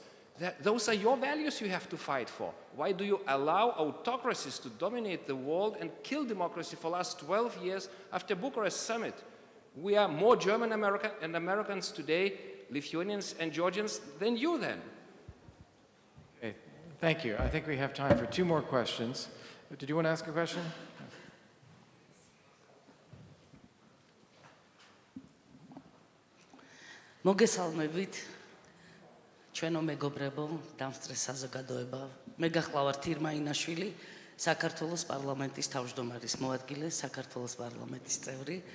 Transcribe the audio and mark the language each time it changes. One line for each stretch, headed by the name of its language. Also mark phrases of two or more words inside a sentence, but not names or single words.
English: Those are your values you have to fight for. Why do you allow autocracies to dominate the world and kill democracy for the last 12 years after Bucharest summit? We are more German American and Americans today, Lithuanians and Georgians, than you then. Okay, thank you. I think we have time for 2 more questions. Did you want to ask a question?
Georgian: მოგესალმებით ჩვენო მეგობრებო, დამსწრე საზოგადოება. მე გახლავართ ირმა ინაშვილი, საქართველოს პარლამენტის თავმჯდომარის მოადგილე, საქართველოს პარლამენტის წევრი.